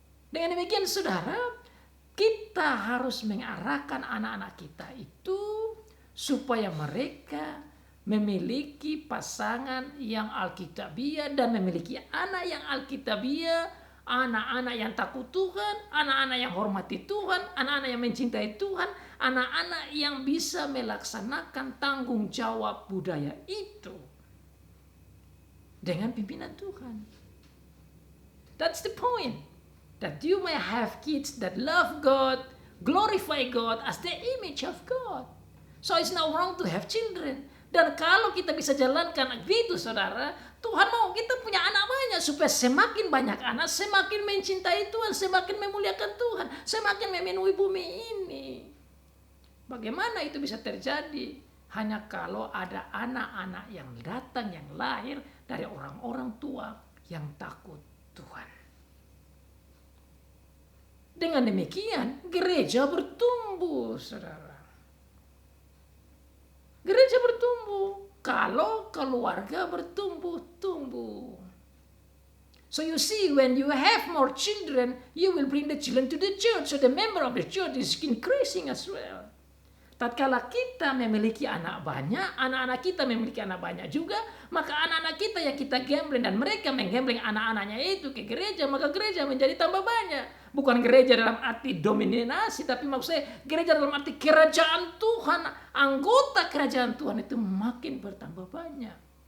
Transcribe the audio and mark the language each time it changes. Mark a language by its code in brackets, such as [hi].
[id] Dengan demikian saudara, kita harus mengarahkan anak-anak kita itu supaya mereka memiliki pasangan yang alkitabiah dan memiliki anak yang alkitabiah, anak-anak yang takut Tuhan, anak-anak yang hormati Tuhan, anak-anak yang mencintai Tuhan, anak-anak yang bisa melaksanakan tanggung jawab budaya itu dengan pimpinan Tuhan. [en] That's the point. That you may have kids that love God, glorify God as the image of God. So it's not wrong to have children. [id] Dan kalau kita bisa jalankan begitu saudara, Tuhan mau kita punya anak banyak supaya semakin banyak anak, semakin mencintai Tuhan, semakin memuliakan Tuhan, semakin memenuhi bumi ini. Bagaimana itu bisa terjadi? Hanya kalau ada anak-anak yang datang, yang lahir dari orang-orang tua yang takut Tuhan. Dengan demikian, gereja bertumbuh, saudara. Gereja bertumbuh kalau keluarga bertumbuh-tumbuh. [en] So you see, when you have more children, you will bring the children to the church. So the member of the church is increasing as well. [id] Tatkala kita memiliki anak banyak, anak-anak kita memiliki anak banyak juga, maka anak-anak kita yang kita gambling dan mereka menggambling anak-anaknya itu ke gereja, maka gereja menjadi tambah banyak. Bukan gereja dalam arti dominasi, tapi maksudnya gereja dalam arti kerajaan Tuhan, anggota kerajaan Tuhan itu makin bertambah banyak.